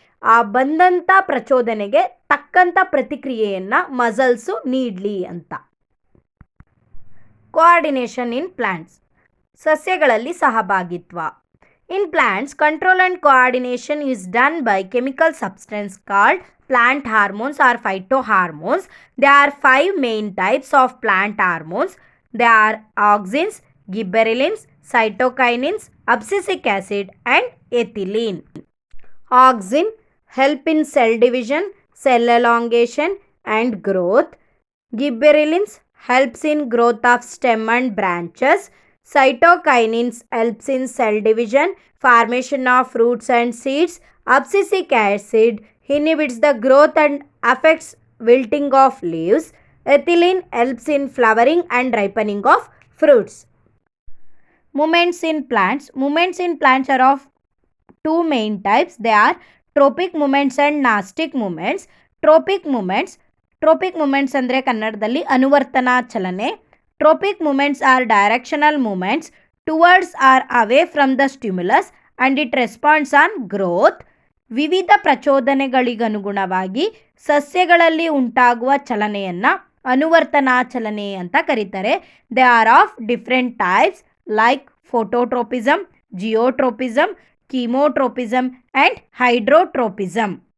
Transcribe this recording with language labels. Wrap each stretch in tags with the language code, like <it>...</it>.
<kn>ಆ ಬಂದಂಥ ಪ್ರಚೋದನೆಗೆ ತಕ್ಕಂಥ ಪ್ರತಿಕ್ರಿಯೆಯನ್ನು ಮಸಲ್ಸು ನೀಡಲಿ ಅಂತ.</kn> <en>coordination in plants,</en> <kn>ಸಸ್ಯಗಳಲ್ಲಿ ಸಹಭಾಗಿತ್ವ.</kn> <en>In plants, control and coordination is done by chemical substance called plant hormones or phytohormones. There are 5 main types of plant hormones. They are auxins, gibberellins, cytokinins, abscisic acid and ethylene. Auxin help in cell division, cell elongation and growth. Gibberellins helps in growth of stem and branches. Cytokinins helps in cell division, formation of fruits and seeds. Abscisic acid inhibits the growth and affects wilting of leaves. Ethylene helps in flowering and ripening of fruits. Movements in plants. Movements in plants are of 2 main types. They are tropic movements and nastic movements. Tropic movements</en> <kn>ಅಂದರೆ ಕನ್ನಡದಲ್ಲಿ ಅನುವರ್ತನಾ ಚಲನೆ.</kn> <en>Tropic movements are directional movements towards or away from the stimulus and it responds on growth.</en> <kn>ವಿವಿಧ ಪ್ರಚೋದನೆಗಳಿಗನುಗುಣವಾಗಿ ಸಸ್ಯಗಳಲ್ಲಿ ಉಂಟಾಗುವ ಚಲನೆಯನ್ನು ಅನುವರ್ತನಾ ಚಲನೆ ಅಂತ ಕರೀತಾರೆ.</kn> <en>They are of different types like phototropism, geotropism, chemotropism and hydrotropism.</en>